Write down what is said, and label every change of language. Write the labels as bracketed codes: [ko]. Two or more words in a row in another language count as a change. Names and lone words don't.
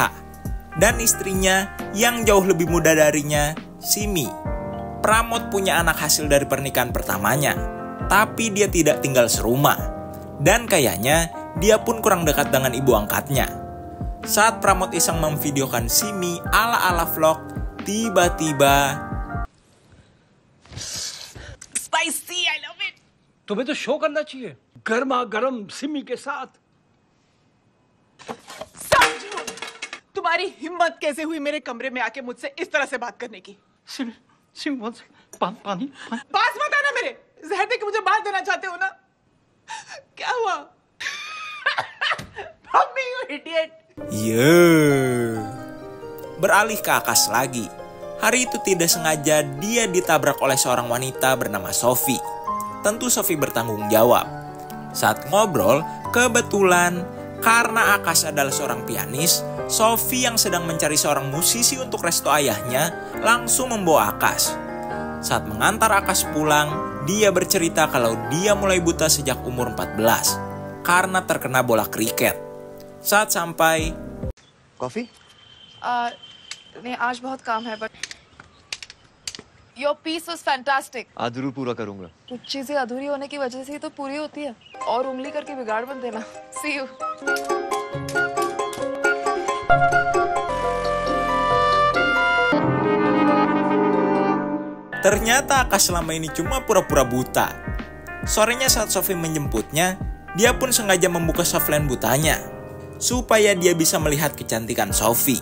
[id] Dan istrinya yang jauh lebih muda darinya, Simi. Pramod punya anak hasil dari pernikahan pertamanya. Tapi dia tidak tinggal serumah. Dan kayaknya, dia pun kurang dekat dengan ibu angkatnya. Saat Pramod iseng memvideokan Simi ala-ala vlog, tiba-tiba... [en] Spicy, I love it. [hi] तुम्हें तो शो करना चाहिए, गर्मा गर्म सिमी के साथ। समझो, तुम्हारी हिम्मत कैसे हुई मेरे कमरे में आके मुझसे इस तरह से बात करने की? सिमी, सिमी, पानी। पास मत आना मेरे, जहर दे के मुझे बात देना चाहते हो ना? क्या हुआ? मम्मी, you idiot. [id] Beralih ke Akash lagi. Hari itu tidak sengaja dia ditabrak oleh seorang wanita bernama Sophie. Tentu Sophie bertanggung jawab. Saat ngobrol, kebetulan karena Akash adalah seorang pianis, Sophie yang sedang mencari seorang musisi untuk resto ayahnya langsung membawa Akash. Saat mengantar Akash pulang, dia bercerita kalau dia mulai buta sejak umur 14 karena terkena bola kriket. Saat sampai, [hi] कॉफी? नहीं आज बहुत काम है [en] but your piece was fantastic. [hi] आज जरूर पूरा करूंगा। कुछ चीजें अधूरी होने की वजह से ही तो पूरी होती है, और उंगली करके बिगाड़ मत देना। [en] see you. [id] ternyata Akash selama ini cuma pura-pura buta. Sorenya saat Sophie menjemputnya, dia pun sengaja membuka softline butanya supaya dia bisa melihat kecantikan Sophie.